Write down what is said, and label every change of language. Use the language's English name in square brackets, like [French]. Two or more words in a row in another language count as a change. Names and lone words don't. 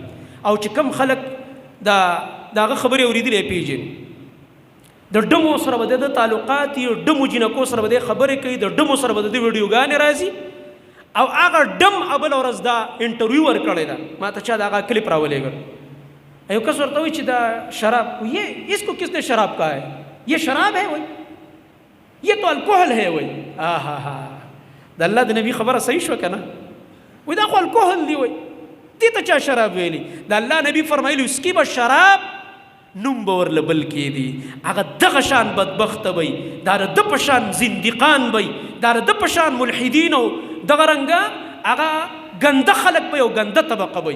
[Pashto] او چې کم خلک د هغه خبرې اورېدلې پېژني، د ډمو سره به د تعلقات یو، ډمو جنکو سره به د خبرې کوي، د ډمو سره به د ویډیوګانې راځي. او هغه ډم ابل ورځ دا انټرویو ورکړی ده، ما ته چا د هغه کلیپ راولېږل. یو کس ورته وایي چې دا شراب [Urdu] یہ اس کو کس نے شراب کہا ہے، یہ شراب ہے وای، یہ تو الکوہل ہے وای. [Pashto] آہا ہا د الله د نبی خبره صحیح شوه که نه؟ وایي دا خو الکوهل دی، وایي دې ته چا شراب ویلي؟ د الله نبی فرمایلي اسکی به شراب نوم به ورله بل کېدي، هغه دغه شان بدبخته وی، دا د ده په شان زندقان وی، دا د ده په شان ملحدین او دغه رنګه هغه ګنده خلک به یو ګنده طبقه وی.